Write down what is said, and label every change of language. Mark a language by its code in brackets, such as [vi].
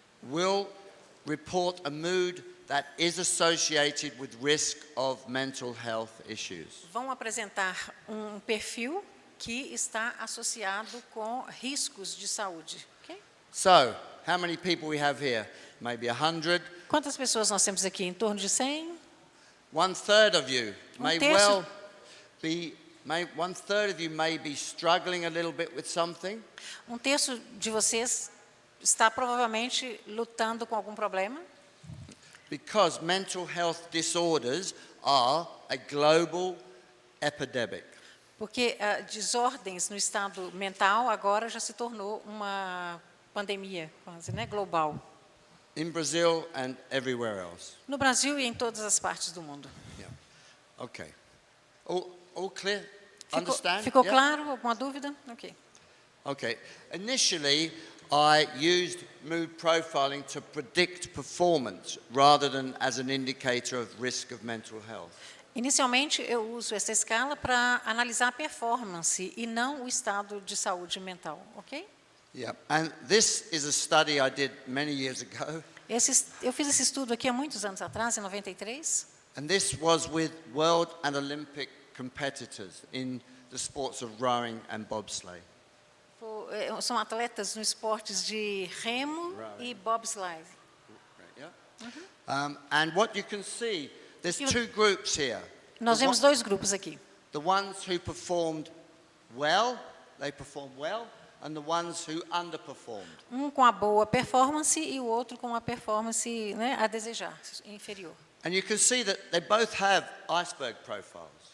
[en] will report a mood that is associated with risk of mental health issues. [pt] Vão apresentar um perfil que está associado com riscos de saúde. Okay? [en] So, how many people we have here? Maybe 100. [pt] Quantas pessoas nós temos aqui? Em torno de 100? [en] 1/3 of you may [pt] terço. [en] well be, 1/3 of you may be struggling a little bit with something. [pt] Um terço de vocês está provavelmente lutando com algum problema. [en] Because mental health disorders are a global epidemic. [pt] Porque desordens no estado mental agora já se tornou uma pandemia, quase, né, global. [en] In Brazil and everywhere else. [pt] No Brasil e em todas as partes do mundo. [en] Yeah. Okay. All clear? Understand? [pt] Ficou [en] Yeah? [pt] claro? Alguma dúvida? Ok. [en] Okay. Initially, I used mood profiling to predict performance rather than as an indicator of risk of mental health. [pt] Inicialmente, eu uso essa escala para analisar a performance e não o estado de saúde mental, ok? [en] Yeah. And this is a study I did many years ago. [pt] Eu fiz esse estudo aqui há muitos anos atrás, em 93. [en] And this was with world and Olympic competitors in the sports of rowing and bobsleigh. [pt] São atletas nos esportes de remo e bobsleigh. [en] Yeah. And what you can see, there's two groups here. [pt] Nós vemos dois grupos aqui. [en] The ones who performed well, they performed well, and the ones who underperformed. [pt] Um com a boa performance e o outro com uma performance, né, a desejar, inferior. [en] And you can see that they both have iceberg profiles.